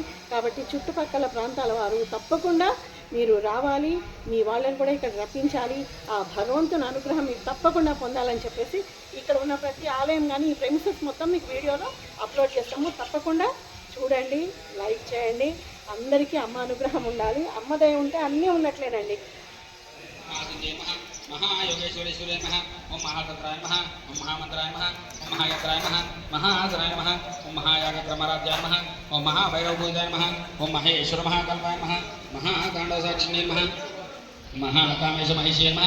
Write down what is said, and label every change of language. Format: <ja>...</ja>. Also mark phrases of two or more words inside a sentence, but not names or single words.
<te>కాబట్టి చుట్టుపక్కల ప్రాంతాల వారు తప్పకుండా మీరు రావాలి, మీ వాళ్ళని కూడా ఇక్కడ రప్పించాలి. ఆ భగవంతుని అనుగ్రహం మీకు తప్పకుండా పొందాలని చెప్పేసి ఇక్కడ ఉన్న ప్రతి ఆలయం కానీ ఈ ప్రెమిసెస్ మొత్తం మీకు వీడియోలో అప్లోడ్ చేస్తాము. తప్పకుండా చూడండి, లైక్ చేయండి. అందరికీ అమ్మ అనుగ్రహం ఉండాలి. అమ్మ దయ ఉంటే అన్నీ ఉన్నట్లేనండి.</te> <sa>महायोगेश्वरेश्वरे नमः। ओम महातंत्राय नमः। ओम महामंत्राय नमः। ओम महायत्राय नमः। महाआसनाय नमः। ओम महायागक्रमराज्याय नमः। ओम महाभैरवपूजाय नमः। ओम महेश्वर महाकल्पाय नमः। महातांडवसाक्षिणे नमः। महाकामेश महिषे नमः।</sa>